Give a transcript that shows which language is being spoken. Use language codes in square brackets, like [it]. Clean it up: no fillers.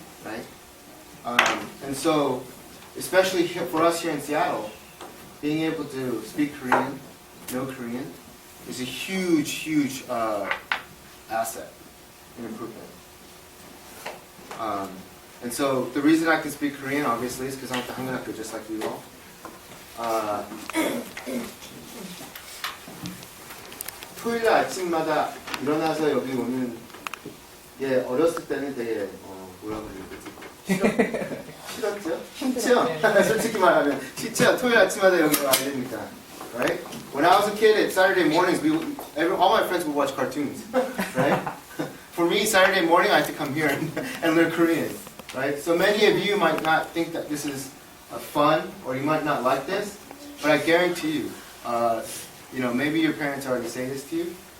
[en] Right? And so, especially for us here in Seattle, being able to speak Korean, know Korean, is a huge asset and improvement. And so, the reason I can speak Korean, obviously, is because I'm at the 한국학교 just like you all. [ko] 토요일 아침마다 일어나서 여기 오는 게 어렸을 때는 되게 뭐라 그래야 되지? 싫었죠? 싫죠? 솔직히 말하면 싫죠? 토요일 아침마다 여기 와야 되니까, right? [en] When I was a kid, at Saturday mornings, all my friends would watch cartoons, right? For me, Saturday morning, I had to come here and learn Korean, right? So many of you might not think that this is fun, or you might not like this, but I guarantee you, maybe your parents already say this to you.